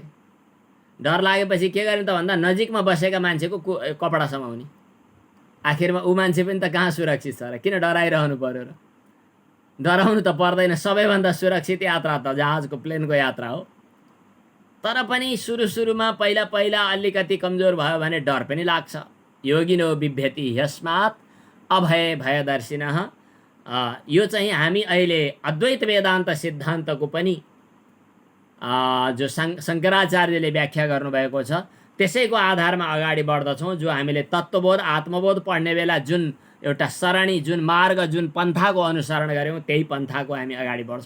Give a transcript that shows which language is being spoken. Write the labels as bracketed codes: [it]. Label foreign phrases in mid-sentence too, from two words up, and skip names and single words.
[ne] डर लागेपछि के गर्ने त भन्दा नजिकमा बसेका मान्छेको कपडा समाउने। आखिरमा ऊ मान्छे पनि त कहाँ सुरक्षित छ र, किन डराइरहनु पर्यो र? डराउनु त पर्दैन। सबैभन्दा सुरक्षित यात्रा त जहाजको प्लेनको यात्रा हो। तर पनि सुरुमा पहिला अलिकति कमजोर भयो भने डर पनि लाग्छ। [sa] योगिनो बिभ्यति ह्यस्मात् अभय भयदर्शिनः। [ne] यो चाहिँ हामी अहिले अद्वैत वेदान्त सिद्धान्तको पनि जो शङ्कराचार्यले व्याख्या गर्नुभएको छ त्यसैको आधारमा अगाडि बढ्दछौँ। जो हामीले तत्त्वबोध आत्मबोध पढ्ने बेला जुन एउटा सरणी, जुन मार्ग, जुन पन्थाको अनुसरण गऱ्यौँ त्यही पन्थाको हामी अगाडि बढ्छौँ।